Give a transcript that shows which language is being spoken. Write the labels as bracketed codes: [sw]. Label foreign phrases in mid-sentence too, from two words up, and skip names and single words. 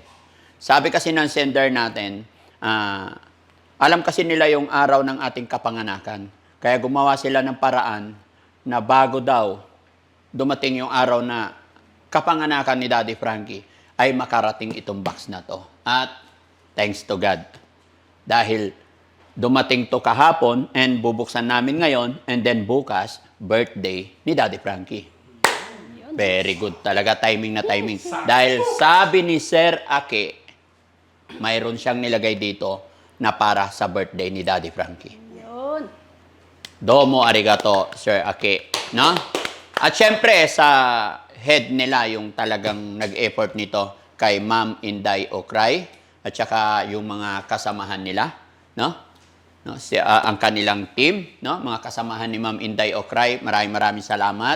[tl] Sabi kasi ng sender natin, alam kasi nila yung araw ng ating kapanganakan. Kaya gumawa sila ng paraan na bago daw dumating yung araw na kapanganakan ni Daddy Frankie, ay makarating itong box na to. [en] At thanks to God. [tl] Dahil dumating to kahapon and bubuksan namin ngayon [en] and then [tl] bukas, birthday ni Daddy Frankie. [en] Very good [tl] talaga, timing na timing. Dahil sabi ni Sir Ake, mayroon siyang nilagay dito na para sa birthday ni Daddy Frankie. Yun. [ja] どうもありがとう, [tl] Sir Ake. No? At syempre, sa head nila, yung talagang nag-effort nito kay Ma'am Inday Okray at saka yung mga kasamahan nila. No? No? Ang kanilang team, no? Mga kasamahan ni Ma'am Inday Okray, maraming salamat.